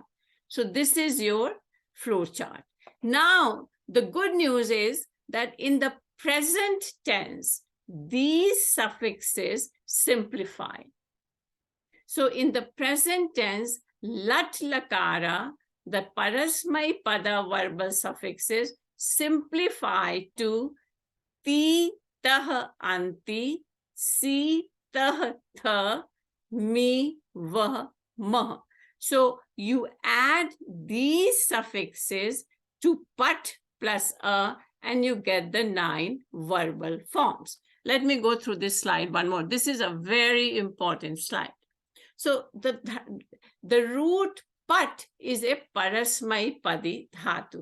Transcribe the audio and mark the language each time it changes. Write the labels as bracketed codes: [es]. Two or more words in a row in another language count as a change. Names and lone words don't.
[en] So this is your flow chart. Now, the good news is that in the present tense, these suffixes simplify. So in the present tense, [sa] lat lakara, [en] the [sa] parasmai pada [en] verbal suffixes simplify to [sa] ti, tah, anti, si, tah, tha, mi, vah, mah. [en] So you add these suffixes to pat plus a, and you get the 9 verbal forms. Let me go through this slide one more. This is a very important slide. So the root pat is a [sa] parasmai padi dhatu.